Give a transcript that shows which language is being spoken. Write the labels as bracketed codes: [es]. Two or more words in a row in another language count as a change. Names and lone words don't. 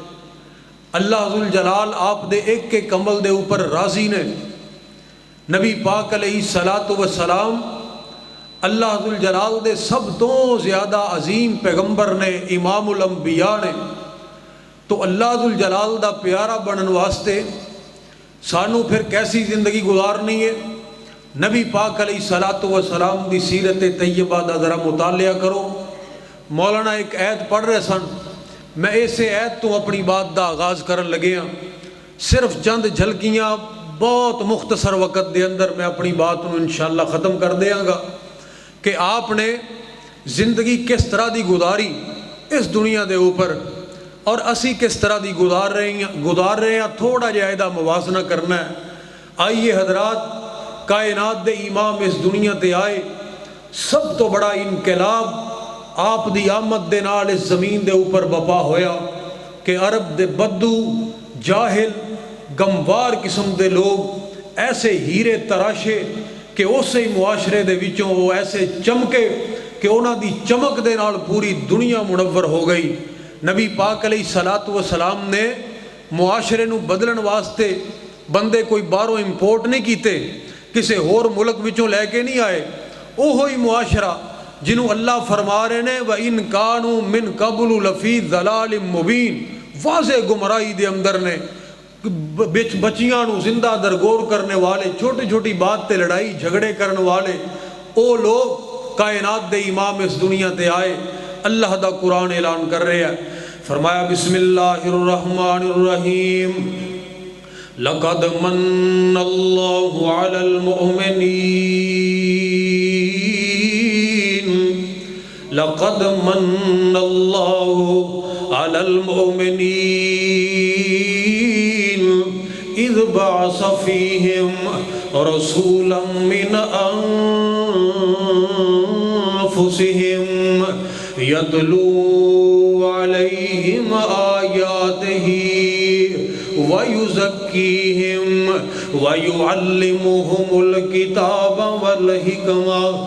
[pa] اللہ ذو الجلال آپ دے ایک ایک عمل دے اوپر راضی نے. نبی پاک [ar] علیہ الصلاۃ والسلام [pa] اللہ ذو الجلال دے سب تو زیادہ عظیم پیغمبر نے، امام الانبیاء نے. تو اللہ ذو الجلال دا پیارا بننے واسطے سانوں پھر کیسی زندگی گزارنی ہے? نبی پاک [ar] علیہ الصلاۃ والسلام [pa] دی سیرت طیبہ دا ذرا مطالعہ کرو. مولانا ایک آیت پڑھ رہے سن، میں ایسے آیت تو اپنی بات دا آغاز کرن لگے ہاں. صرف چند جھلکیاں بہت مختصر وقت دے اندر میں اپنی بات نوں انشاءاللہ ختم کر دیانگا کہ آپ نے زندگی کس طرح دی گزاری اس دنیا دے اوپر اور اسیں کس طرح دی گزار رہے ہیں. تھوڑا جہا ایہدا موازنہ کرنا ہے. آئیے حضرات, کائنات دے امام اس دنیا تے آئے، سب تو بڑا انقلاب آپ دی آمد دے نال اس زمین دے اوپر بپا ہویا کہ عرب دے بدو، جاہل، گنوار قسم دے لوگ ایسے ہیرے تراشے کہ اس ہی معاشرے دے وچوں او ایسے چمکے کہ انہاں دی چمک دے نال پوری دنیا منور ہو گئی. نبی پاک [ar] علیہ الصلاۃ والسلام [pa] نے معاشرے نوں بدلن واسطے بندے کوئی باہروں امپورٹ نہیں کیتے، کسی ہور ملک وچوں لیکے نہیں آئے. اوہو ہی معاشرہ جنہوں اللہ فرما رہے نے [ar] و إن كانوا من قبل لفي ضلال مبين, [pa] واضح گمراہی دے اندر نے. بچیاں نوں زندہ درگور کرنے والے، چھوٹی چھوٹی بات تے لڑائی جھگڑے کرنے والے او لوگ کائنات دے امام اس دنیا تے آئے. اللہ دا قرآن اعلان کر رہے ہیں، فرمایا [ar] بسم الله الرحمن الرحيم, لقد من الله على المؤمنين لقد من اللہ علی المؤمنین اذ بعث فیہم رسولا من انفسہم یتلو علیہم آیاتہ وَيُزَكِّيهِمْ وَيُعَلِّمُهُمُ الْكِتَابَ وَالْحِكْمَةَ